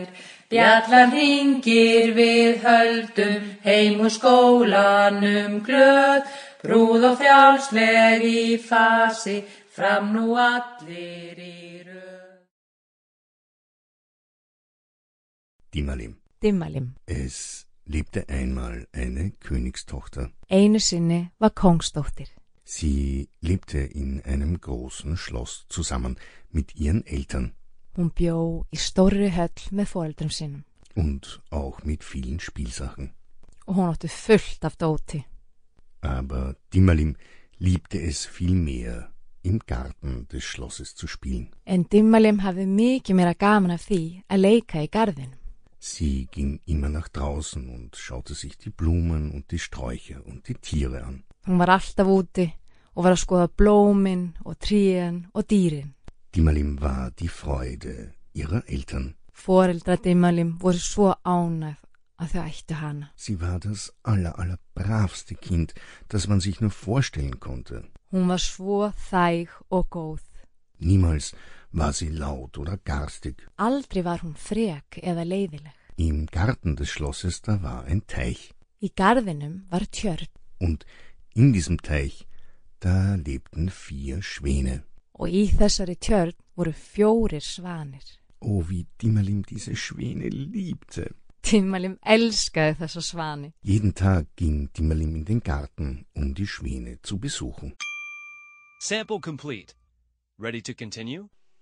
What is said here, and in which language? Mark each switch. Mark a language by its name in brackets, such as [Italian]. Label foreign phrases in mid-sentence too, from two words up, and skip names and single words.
[Icelandic] Bjallan hringir við höldum, heim úr skólanum glöð, brúð og frjálsleg í fasi, fram nú allir í röð. Dimmalim. [German] Es lebte einmal eine Königstochter. [Icelandic] Einu sinni var kongsdóttir. [German] Sie lebte in einem großen Schloss zusammen mit ihren Eltern. [Icelandic] Hún bjó í stórri höll með foreldrum sínum. [German] Und auch mit vielen Spielsachen. [Icelandic] Og hún átti fullt af dóti. [German] Aber Dimmalim liebte es viel mehr, im Garten des Schlosses zu spielen. [Icelandic] En Dimmalim hafði mikið meira gaman af því að leika í garðinum. [German] Sie ging immer nach draußen und schaute sich die Blumen und die Sträucher und die Tiere an. [Icelandic] Hún var alltaf úti og var að skoða blómin og trén og dýrin. [German] Dimmalim war die Freude ihrer Eltern. [Icelandic] Foreldra Dimmalim voru svo ánægð að þau ættu hana. [German] Sie war das allerbravste Kind, das man sich nur vorstellen konnte. [Icelandic] Hún var svo þæg og góð. [German] Niemals war sie laut oder garstig. [Icelandic] Aldrei var hún frek eða leiðileg. [German] Im Garten des Schlosses, da war ein Teich. [Icelandic] Í garðinum var tjörn. [German] Und in diesem Teich, da lebten 4 Schwäne. [Icelandic] Og í þessari tjörn voru 4 svanir. [German] Oh, wie Dimmalim diese Schwäne liebte. [Icelandic] Dimmalim elskaði þessa svani. [German] Jeden Tag ging Dimmalim in den Garten, um die Schwäne zu besuchen. [English] Sample complete. Ready to continue?